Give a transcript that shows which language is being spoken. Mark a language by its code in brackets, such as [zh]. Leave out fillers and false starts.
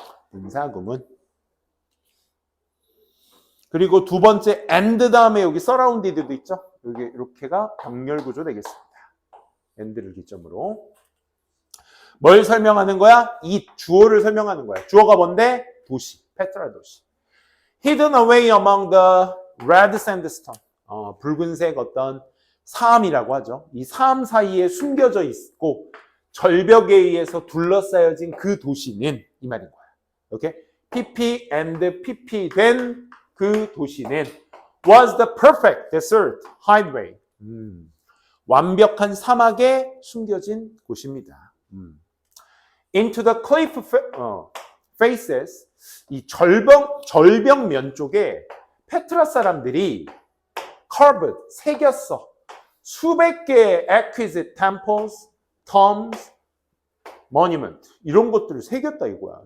[ko] 분사구문. 그리고 두 번째 and 다음에 여기 surrounded도 있죠. 여기 이렇게가 병렬구조 되겠습니다. and를 기점으로. 뭘 설명하는 거야? 이 주어를 설명하는 거야. 주어가 뭔데? 도시, 페트라 도시. [en] Hidden away among the red sandstone. [ko] 붉은색 어떤 사암이라고 하죠. 이 사암 사이에 숨겨져 있고 절벽에 의해서 둘러싸여진 그 도시는 이 말인 거야. 오케이? [en] PP and PP [ko] 된 그 도시는 [en] was the perfect desert highway. [ko] 완벽한 사막에 숨겨진 곳입니다. [en] Into the cliff faces. [ko] 이 절벽면 쪽에 페트라 사람들이 carved, 새겼어. 수백 개의 [en] exquisite temples, tombs, monument [ko] 이런 것들을 새겼다 이거야.